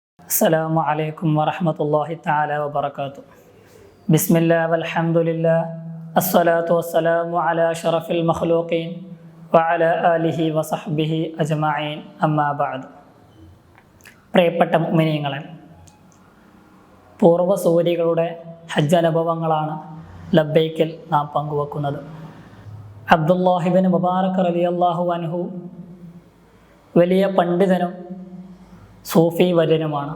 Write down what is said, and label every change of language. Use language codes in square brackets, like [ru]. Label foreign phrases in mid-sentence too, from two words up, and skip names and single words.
[ar] السلام عليكم ورحمة الله تعالى وبركاته. بسم الله والحمد لله الصلاة والسلام على أشرف المخلوقين وعلى آله وصحبه أجمعين أما بعد. [ml] പ്രിയപ്പെട്ട മുഅ്മിനീങ്ങളെ, പൂർവ്വസൂരികളുടെ ഹജ്ജ് അനുഭവങ്ങളാണ് ലബ്ബൈക്കിൽ നാം പങ്കുവെക്കുന്നത്. അബ്ദുല്ലാഹിബ്നു മുബാറക് [ar] رضي الله عنه [ml] വലിയ പണ്ഡിതനും സൂഫി വര്യനുമാണ്.